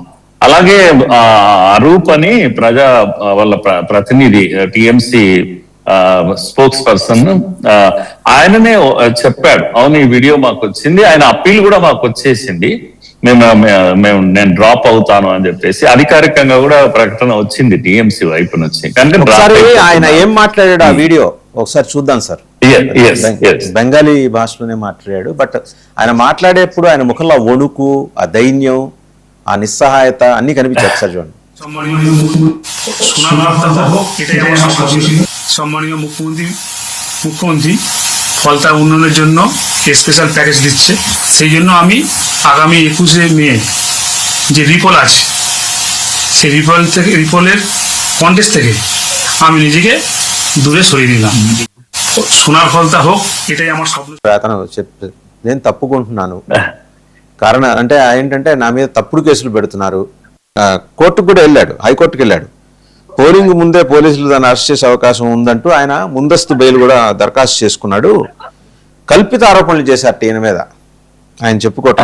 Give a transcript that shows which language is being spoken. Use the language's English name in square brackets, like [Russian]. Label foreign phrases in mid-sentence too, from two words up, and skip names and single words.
[Telugu] అలాగే అరూప్ అని వాళ్ళ ప్రతినిధి టిఎంసి [English] spokes person [Telugu] ఆయననే చెప్పాడు, అవును ఈ వీడియో మాకు వచ్చింది, ఆయన అప్పీల్ కూడా మాకు వచ్చేసింది, నేను డ్రాప్ అవుతాను అని చెప్పేసి అధికారికంగా కూడా ప్రకటన వచ్చింది టీఎంసీ వైపు నుంచి. కానీ ఒకసారి ఆయన ఏం మాట్లాడాడు ఆ వీడియో ఒకసారి చూద్దాం సార్. బెంగాలీ భాషలోనే మాట్లాడాడు, బట్ ఆయన మాట్లాడేప్పుడు ఆయన ముఖంలో వణుకు, ఆ దైన్యం, ఆ నిస్సహాయత అన్ని కనిపించాయి. ఒకసారి చూడండి. [Bangla] সম্মানীয় মুখ্যমন্ত্রী ফলতা উন্নয়নের জন্য [English] special package [Bangla] দিচ্ছে, সেই জন্য আমি আগামী 21শে মে যে রিপোল আছে সেই রিপোলের কন্টেস্ট থেকে আমি নিজেকে দূরে সরিয়ে দিলাম। সোনার ফলতা হোক, এটাই আমার স্বপ্ন। [Telugu] అతను నేను తప్పుకుంటున్నాను, కారణం అంటే ఏంటంటే నా మీద తప్పుడు కేసులు పెడుతున్నారు. కోర్టుకు కూడా వెళ్ళాడు, హైకోర్టుకు వెళ్ళాడు. పోలింగ్ ముందే పోలీసులు దాన్ని అరెస్ట్ చేసే అవకాశం ఉందంటూ ఆయన ముందస్తు బెయిల్ కూడా దరఖాస్తు చేసుకున్నాడు. కల్పిత ఆరోపణలు చేశారు ఈయన మీద ఆయన చెప్పుకోవటం.